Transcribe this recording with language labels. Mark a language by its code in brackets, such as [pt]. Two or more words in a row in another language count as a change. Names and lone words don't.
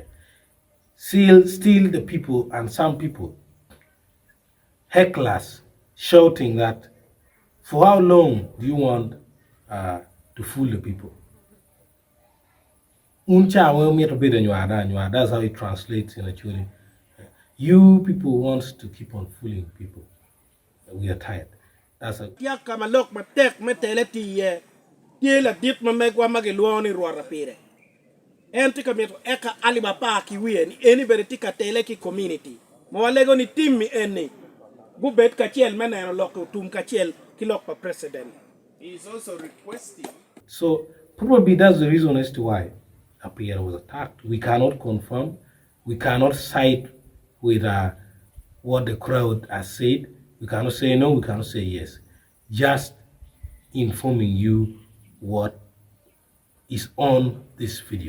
[en] Still the people and some people, hecklers, shouting that, for how long do you want to fool the people? That's how it translates in Acholi. You people want to keep on fooling people. We are tired. That's a [ach] tika meto eka alibaba ki wien eni beretika tele ki community mo walego ni timmi eni gubet ka chiel meneno loko tum ka chiel ki lok pa president. [en] He is also requesting. So probably that's the reason as to why Apire was attacked. We cannot confirm, we cannot side with what the crowd has said. We cannot say no, we cannot say yes. Just informing you what is on this video.